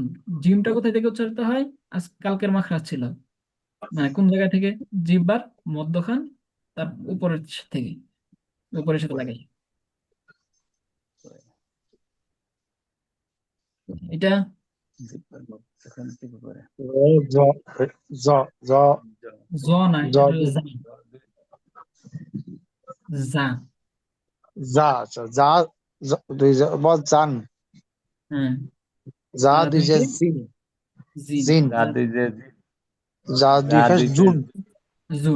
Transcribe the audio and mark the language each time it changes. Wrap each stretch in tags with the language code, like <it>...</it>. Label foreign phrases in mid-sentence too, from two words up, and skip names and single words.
<bn>জিমটা কোথায় থেকে উচ্চারিত হয়, আজ কালকের মাখরাজ ছিল, মানে কোন জায়গা থেকে, জিহ্বার মধ্যখান তার উপরের থেকে, উপরের সাথে লাগাই। এটা এখান থেকে করে</bn> <ar>جَ جَ جَ</ar> <bn>জ নাই, জ এটা হলো জা, জা। যা আচ্ছা যা দুই বল জান হ্যাঁ, যা যা দুই দুই যে যে জিন জিন, জিন যা যা দুই জের জিন, যা যা দুই পেশ দুই পেশ জুন জুন।</bn>